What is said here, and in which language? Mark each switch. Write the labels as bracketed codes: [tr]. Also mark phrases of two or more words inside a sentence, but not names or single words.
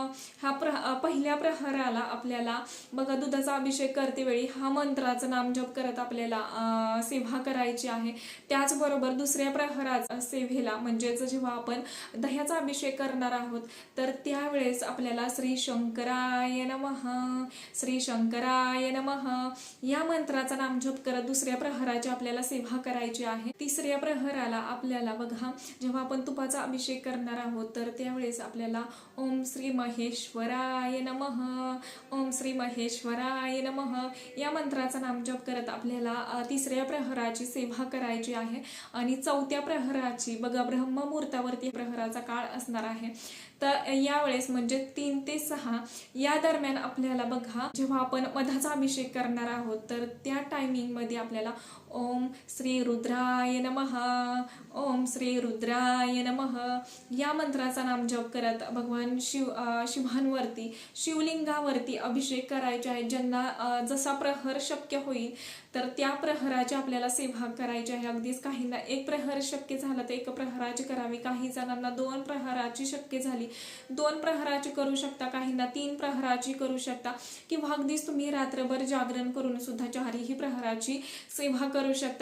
[mr] पहिल्या प्रहराला आपल्याला बघा दुधाचा अभिषेक करते वेळी हा मंत्राचं नामजप करत आपल्याला सेवा करायची आहे. त्याचबरोबर दुसऱ्या प्रहराच्या सेवेला म्हणजेच जेव्हा आपण दह्याचा अभिषेक करणार आहोत तर त्यावेळेस आपल्याला [sa] श्री शंकराय नमः, श्री शंकराय नमः [mr] या मंत्राचा नामजप करत दुसऱ्या प्रहराची आपल्याला सेवा करायची आहे. तिसऱ्या प्रहराला आपल्याला बघा जेव्हा आपण तुपाचा अभिषेक करणार करणार आहोत तर त्यावेळेस आपल्याला [sa] ओम श्री महेश्वराय नमः, ओम श्री महेश्वराय नमः [mr] या मंत्राचा नामजप करत आपल्याला तिसऱ्या प्रहराची सेवा करायची आहे. आणि चौथ्या प्रहराची बघा ब्रह्ममुहूर्तावरती प्रहराचा काळ असणार आहे. तर यावेळेस म्हणजे 3 ते 6 या दरम्यान आपल्याला बघा जेव्हा आपण मधाचा अभिषेक करणार आहोत तर त्या टायमिंगमध्ये आपल्याला [sa] ओम श्री रुद्राय नमः, ओम श्री रुद्राय नमः [mr] या मंत्राचा नामजप करत भगवान शिवांवरती शिवलिंगावरती अभिषेक करायचे आहे. ज्यांना जसा प्रहर शक्य होईल तर त्या प्रहराची आपल्याला सेवा करायची आहे. अगदीच काहींना 1 प्रहर शक्य झाला तर 1 प्रहराची करावी, काही जणांना 2 प्रहराची शक्य झाली 2 प्रहराची करू शकता, काहींना 3 प्रहराची करू शकता किंवा अगदीच तुम्ही रात्रभर जागरण करून सुद्धा 4ही प्रहराची सेवा करू शकता.